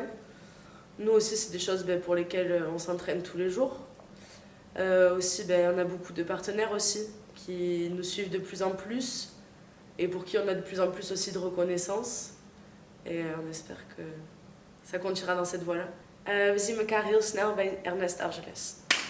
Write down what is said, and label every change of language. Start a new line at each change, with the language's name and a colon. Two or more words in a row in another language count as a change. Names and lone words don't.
French: Nous aussi, c'est des choses pour lesquelles on s'entraîne tous les jours. Aussi, on a beaucoup de partenaires aussi qui nous suivent de plus en plus et pour qui on a de plus en plus aussi de reconnaissance. Et on espère que ça continuera dans cette voie-là.
Dutch: We zien elkaar heel snel bij Ernest Argeles.